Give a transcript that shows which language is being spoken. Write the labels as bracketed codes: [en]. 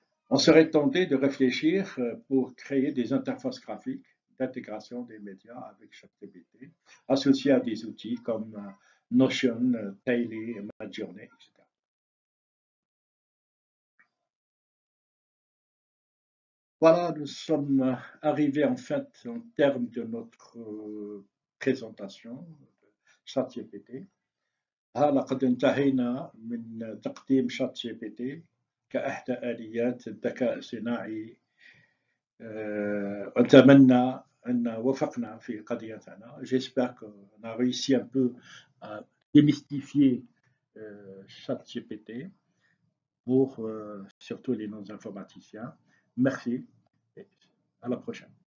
[fr] On serait tenté de réfléchir pour créer des interfaces graphiques d'intégration des médias avec ChatGPT, associés à des outils comme Notion, Daily, Midjourney, etc. Voilà, nous sommes arrivés en fait en termes de notre présentation de ChatGPT. [ar] لقد انتهينا من تقديم شات جي بي تي كإحدى آليات الذكاء الصناعي أتمنى أن وفقنا في قضيتنا. [fr] J'espère qu'on a réussi un peu à démystifier ChatGPT pour surtout les non-informaticiens. Merci et à la prochaine.